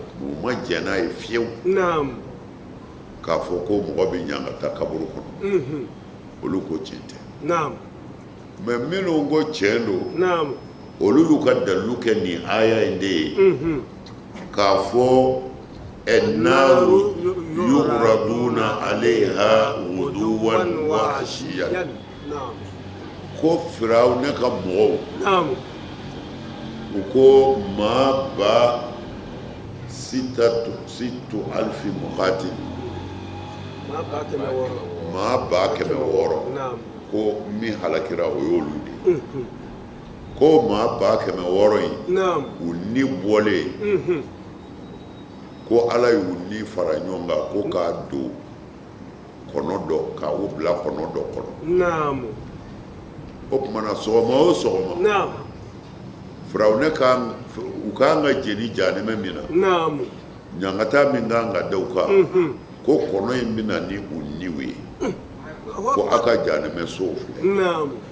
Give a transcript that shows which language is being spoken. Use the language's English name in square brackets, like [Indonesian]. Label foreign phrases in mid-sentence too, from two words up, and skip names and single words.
[Bambara] u ma jɛn n'a ye fiyewu naamu k'a fɔ ko mɔgɔ bɛ ɲangata kaburu kɔnɔ olu ko tiɲɛ tɛ naamu mais minnu ko tiɲɛ don naamu olu y'u ka dalilu kɛ nin aya in de ye k'a fɔ [Arabic] النار يعرضون عليها غدوا وعشيا [Bambara] ko Firawo ne ka mɔgɔw u ko maa ba [Arabic] ستة آلاف مقاتل [Bambara] maa ba 600 ko min halakira o y'olu de ko maa ba 600 in u ni bɔlen ko ala y'u ni fara ɲɔgɔn kan ko k'a don kɔnɔ dɔ k'a bila kɔnɔ dɔ kɔnɔ o tumana sɔgɔma o sɔgɔma Firawo ne u k'an ka jeni jahanɛmɛ min na ɲangata min k'an ka da u kan ko kɔnɔ in bɛna ni u niw ye ko a ka jahanɛmɛ sow filɛ